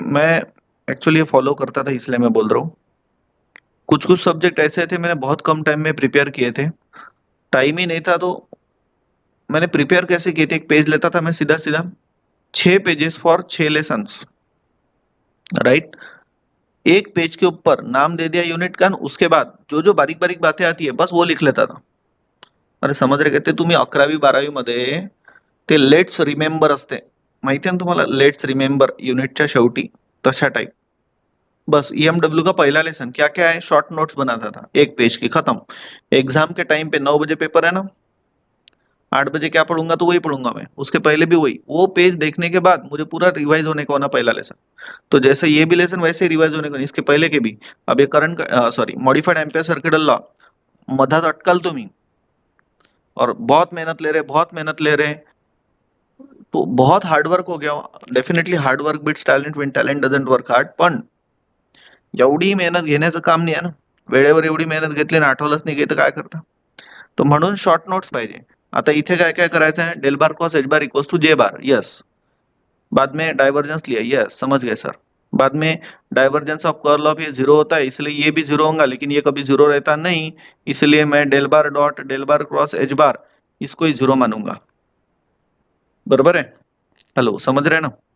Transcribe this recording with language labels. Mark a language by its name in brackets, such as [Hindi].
[Hindi] मैं actually follow करता था, इसलिए मैं बोल रहा हूँ। कुछ कुछ सब्जेक्ट ऐसे थे मैंने बहुत कम टाइम में प्रिपेयर किए थे, टाइम ही नहीं था, तो मैंने प्रिपेयर कैसे किए थे, एक पेज लेता था मैं सीधा सीधा, 6 पेजेस फॉर 6 लेसन्स, राइट। एक पेज के ऊपर नाम दे दिया यूनिट का, उसके बाद जो जो बारीक बारीक बातें आती है बस वो लिख लेता था। [Marathi] अरे समज रहे, कहते तुम्ही 11वी 12वी मध्ये ते लेट्स रिमेंबर असते, माहिती आहे ना तुम्हाला, लेट्स रिमेंबर युनिटच्या शेवटी, तशा टाइप। [Hindi] बस ईएमडब्ल्यू का पहला लेसन क्या क्या है, शॉर्ट नोट्स बनाता था, एक पेज की, खत्म। एग्जाम के टाइम पे 9 बजे पेपर है ना, 8 बजे क्या पढ़ूंगा, तो वही पढ़ूंगा मैं, उसके पहले भी वही, वो पेज देखने के बाद मुझे पूरा रिवाइज होने का होना पहला लेसन। तो जैसे ये भी लेसन वैसे ही रिवाइज होने का, इसके पहले के भी। अब ये current, sorry, modified ampere circuit law [Marathi] मधात अटकाल तुम्ही [Hindi] और बहुत मेहनत ले रहे, बहुत मेहनत ले रहे, तो बहुत हार्डवर्क हो गया। [English] definitely hard work beats talent when talent doesn't work hard, [Marathi] पण एवढी मेहनत घेण्याचं काम नाही आहे ना, वेळेवर एवढी मेहनत घेतली आणि आठवलंच नाही की तर काय करता। तो म्हणून शॉर्ट नोट्स पाहिजे। आता इथे काय काय करायचं है, del bar cos H bar equals to जे बार, यस। [Hindi] बाद में डाइवर्जेंस लिया, यस, समझ गए सर। बाद में डाइवर्जेंस ऑफ कर्ल ऑफ ये जीरो होता है, इसलिए ये भी जीरो होगा, लेकिन ये कभी जीरो रहता नहीं, इसलिए मैं डेल बार डॉट डेल बार क्रॉस एच बार इसको ही जीरो मानूंगा, बरोबर है। हेलो, समझ रहे हैं ना।